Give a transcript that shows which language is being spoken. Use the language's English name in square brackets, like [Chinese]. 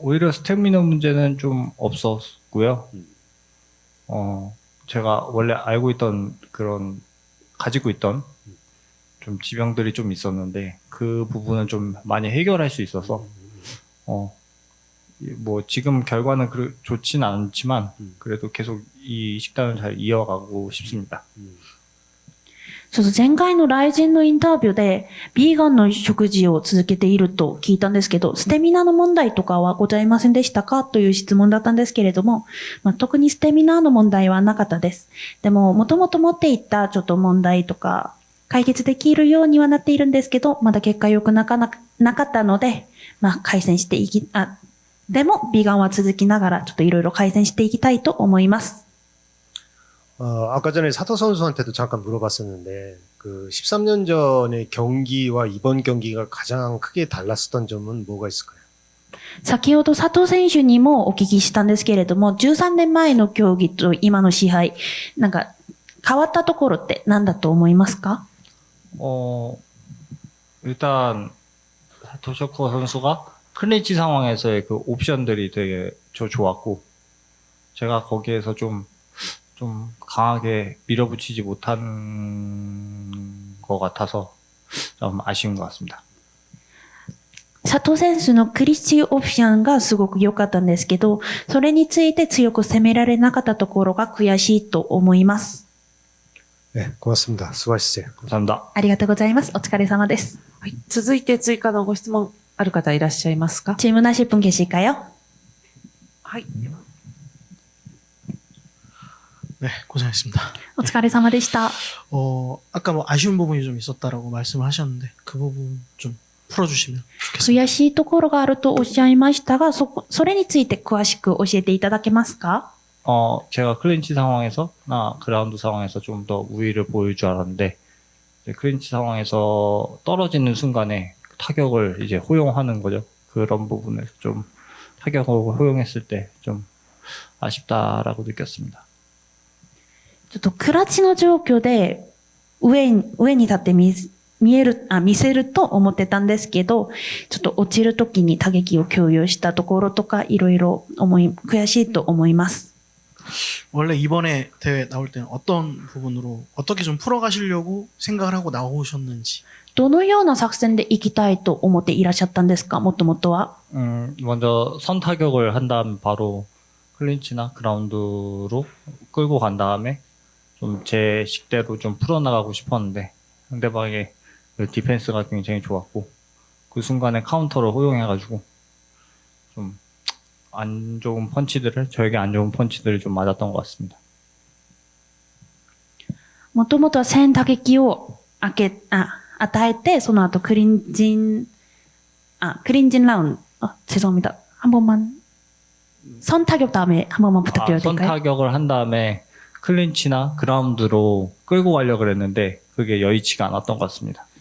[Korean] 오히려 스태미너 문제는 좀 없었고요. 제가 원래 알고 있던 그런 가지고 있던 좀 지병들이 좀 있었는데 그 부분은 좀 많이 해결할 수 있어서 뭐 지금 결과는 좋진 않지만 그래도 계속 이 식단을 잘 이어가고 싶습니다. [Japanese] ちょっと前回のライジンのインタビューで、ビーガンの食事を続けていると聞いたんですけど、ステミナの問題とかはございませんでしたかという質問だったんですけれども、特にステミナの問題はなかったです。でも、もともと持っていたちょっと問題とか、解決できるようにはなっているんですけど、まだ結果良くなかったので、改善してでも、ビーガンは続きながら、ちょっといろいろ改善していきたいと思います。 [Korean] 아까 전에 사토 선수한테도 잠깐 물어봤었는데 그 13년 전의 경기와 이번 경기가 가장 크게 달랐었던 점은 뭐가 있을까요? [Japanese] 先ほど佐藤選手にもお聞きしたんですけれども、13年前の競技と今の試合、なんか変わったところって何だと思いますか? [Korean] 일단 도쇼코 선수가 클린치 상황에서의 그 옵션들이 되게 좋았고 제가 거기에서 좀 강하게 밀어붙이지 못한 것 같아서 좀 아쉬운 것 같습니다. [Japanese] 佐藤選手のクリッチオプションがすごく良かったんですけど、それについて強く攻められなかったところが悔しいと思います。 [Korean] 네, 고맙습니다. 수고하셨어요. 감사합니다. [Japanese] ありがとうございます。お疲れ様です。はい、続いて追加のご質問ある方いらっしゃいますか? [Korean] 질문하실 분 계실까요? [Japanese] はい。 [Korean] 네, 고생했습니다. [Japanese] お疲れ様でした. [Korean] 아까 뭐 아쉬운 부분이 좀 있었다라고 말씀을 하셨는데 그 부분 좀 풀어주시면 좋겠습니다. [Japanese] 悔しいところがあるとおっしゃいましたが、それについて詳しく教えていただけますか? [Korean] 제가 클린치 상황에서나 그라운드 상황에서 좀 더 우위를 보일 줄 알았는데 클린치 상황에서 떨어지는 순간에 타격을 이제 호용하는 거죠. 그런 부분에서 좀 타격을 호용했을 때 좀 아쉽다라고 느꼈습니다. [Japanese] ちょっとクラッチの状況で上に立って見せると思ってたんですけど、ちょっと落ちるときに打撃を共有したところとかいろいろ悔しいと思います。 [Korean] 원래 이번에 대회 나올 때는 어떤 부분으로 어떻게 좀 풀어가시려고 생각을 하고 나오셨는지. [Japanese] どのような作戦で行きたいと思っていらっしゃったんですか、もともとは。 [Korean] 먼저 선 타격을 한 다음 바로 클린치나 그라운드로 끌고 간 다음에 좀 제 식대로 좀 풀어나가고 싶었는데 상대방의 그 디펜스가 굉장히 좋았고 그 순간에 카운터를 허용해가지고 좀 안 좋은 펀치들을 저에게 안 좋은 펀치들을 좀 맞았던 것 같습니다. [Japanese] もともとは先打撃を与えて、その後クリンジンラウンド, [Korean] 죄송합니다. 한 번만. 선 타격 다음에 한 번만 부탁드려도 선 될까요? 타격을 한 다음에 클린치나 그라운드로 끌고 가려고 그랬는데 그게 여의치가 않았던 것 같습니다.